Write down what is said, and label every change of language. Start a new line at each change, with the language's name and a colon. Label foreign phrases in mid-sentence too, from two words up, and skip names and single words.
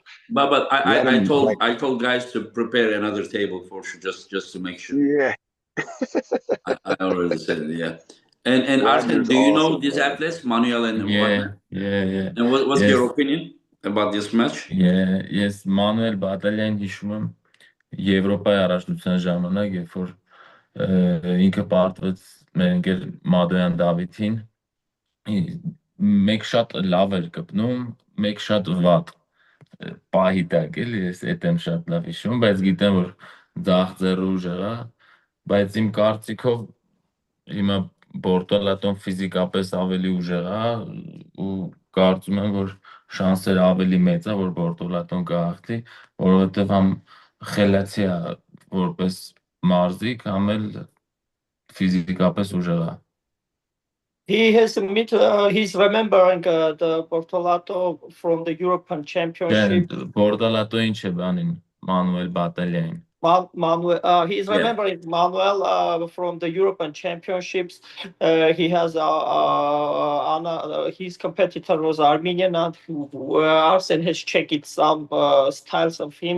English: But I told guys to prepare another table for sure, just to make sure. Yeah. I already said it, yeah. And Arsen, do you know these athletes, Manuel and Wagner? Yeah. And what's your opinion about this match?
Armenian: Yes, Manuel Battaglia-ին հիշում եմ Եվրոպայի առաջնության ժամանակ, երբ որ ինքը պարտվեց մեր ընկեր Մադոյան Դավիթին, մեկ շատ լավ էր կպնում, մեկ շատ վատ պահի տակ էլի, ես էդ եմ շատ լավ հիշում, բայց գիտեմ, որ ձախ ձեռը ուժեղ է, բայց իմ կարծիքով հիմա Բորտոլատոն ֆիզիկապես ավելի ուժեղ է ու կարծում եմ, որ շանսերը ավելի մեծ է, որ Բորտոլատոն կհաղթի, որովհետև համ խելացի է որպես մարզիկ, համ էլ ֆիզիկապես ուժեղ է։
English: He's remembering the Bortolato from the European Championship.
Armenian: Bortolato-ին չէ բանին, Manuel Battaglia-ին.
English: Manuel, he's remembering Manuel from the European Championships. He has his competitor was Armenian, and Arsen has checked some styles of him.